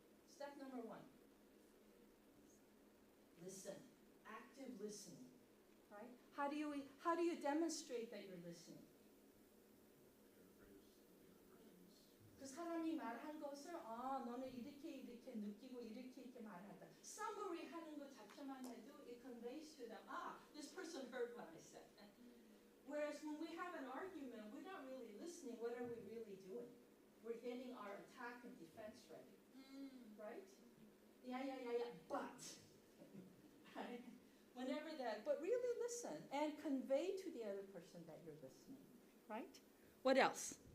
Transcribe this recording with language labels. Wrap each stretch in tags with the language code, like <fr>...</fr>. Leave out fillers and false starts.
<en>Step number 1. Listen. Active listening, right? How do you demonstrate that you're listening?</en> <ko>그 사람이 말한 것을 너는 이렇게 느끼고 이렇게 말한다.</ko> <en>Summary</en> <ko>하는 것 자체만 해도</ko> <en>it conveys to them, this person heard what I said. Whereas when we have an argument, we're not really listening. What are we really doing? We're getting our attack and defense ready, right? Yeah, but. Right? Whenever that, but really listen and convey to the other person that you're listening, right? What else?</en>